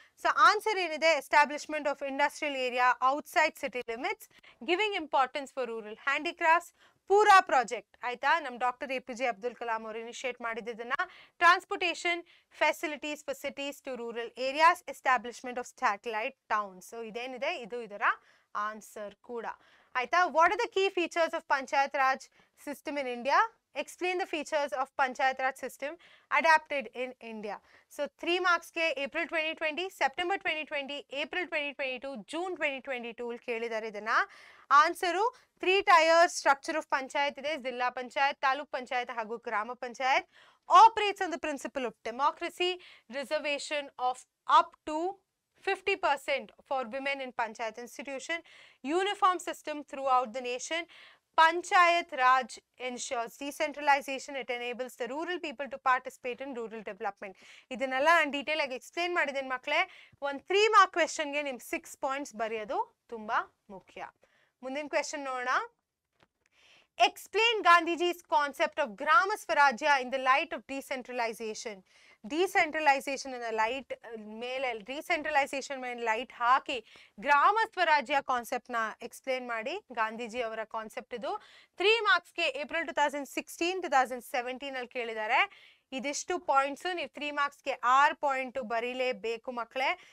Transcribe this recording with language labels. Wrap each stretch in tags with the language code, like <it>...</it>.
<kn>So answer ಏನಿದೆ,</kn> <en>establishment of industrial area outside city limits, giving importance for rural handicrafts, ಪೂರಾ project</en> <kn>ಆಯ್ತಾ, ನಮ್ doctor APJ Abdul Kalam ಅವರು initiate ಮಾಡಿದ್ದನ್ನ.</kn> <en>Transportation facilities for cities to rural areas, establishment of satellite towns.</en> <kn>So ಇದೇನಿದೆ ಇದು ಇದರ answer ಕೂಡ ಆಯ್ತಾ.</kn> <en>What are the key features of Panchayat Raj system in India? Explain the features of Panchayat Raj system adapted in India.</en> <kn>So 3 marks ke April 2020, September 2020, April 2022, June 2022 ಕೇಳಿದ್ದಾರೆ ಇದನ್ನ.</kn> <en>Answer 3 tier structure of panchayat ಇದೆ.</en> <kn>ಜಿಲ್ಲಾ ಪಂಚಾಯತ್, ತಾಲೂಕ್ ಪಂಚಾಯತ್ ಹಾಗೂ ಗ್ರಾಮ panchayat.</kn> <en>Operates on the principle of democracy, reservation of up to 50% for women in panchayat institution, uniform system throughout the nation. Panchayat Raj ensures decentralization. It enables the rural people to participate in rural development.</en> <kn>ಇದನ್ನೆಲ್ಲ ನಾನು detail ಆಗಿ explain ಮಾಡಿದ್ದೀನಿ ಮಕ್ಕಳೇ. ಒಂದು 3 mark ಕ್ವೆಶ್ಚನ್ಗೆ ನಿಮ್ಗೆ 6 points ಬರೆಯೋದು ತುಂಬಾ ಮುಖ್ಯ. ಮುಂದಿನ ಕ್ವೆಶ್ಚನ್ ನೋಡೋಣ.</kn> <en>Explain Gandhiji's concept of Grama Swarajya in the light of decentralization.</en> <kn>Decentralisation light ಮೇಲೆ ಡಿಸೆಂಟ್ರಲೈಸೇಷನ್ ಮೇಲೆ ಲೈಟ್ ಹಾಕಿ ಗ್ರಾಮ ಸ್ವರಾಜ್ಯ ಕಾನ್ಸೆಪ್ಟ್ ನ ಎಕ್ಸ್ಪ್ಲೇನ್ ಮಾಡಿ. ಗಾಂಧೀಜಿ ಅವರ ಕಾನ್ಸೆಪ್ಟ್ ಇದು. 3 ಮಾರ್ಕ್ಸ್ಗೆ ಏಪ್ರಿಲ್ 2016 2017 ಅಲ್ಲಿ ಕೇಳಿದ್ದಾರೆ. ಇದಿಷ್ಟು ಪಾಯಿಂಟ್ಸ್ ನೀವು 3 ಮಾರ್ಕ್ಸ್ಗೆ 6 ಪಾಯಿಂಟ್ ಬರೀಲೇಬೇಕು ಮಕ್ಕಳೇ.</kn>